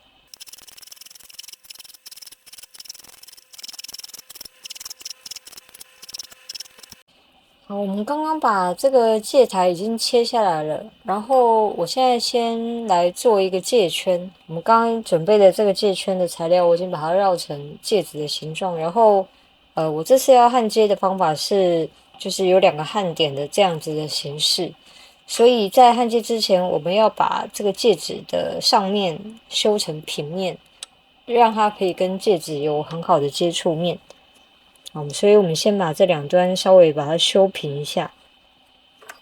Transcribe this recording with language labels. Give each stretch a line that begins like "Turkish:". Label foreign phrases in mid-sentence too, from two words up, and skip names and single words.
Chinese: 好，我們剛剛把這個戒台已經切下來了，然後我現在先來做一個戒圈。我們剛剛準備的這個戒圈的材料，我已經把它繞成戒指的形狀。然後，我這次要焊接的方法是，就是有2個焊點的這樣子的形式。所以在焊接之前，我們要把這個戒指的上面修成平面，讓它可以跟戒指有很好的接觸面。所以我們先把這2端稍微把它修平一下。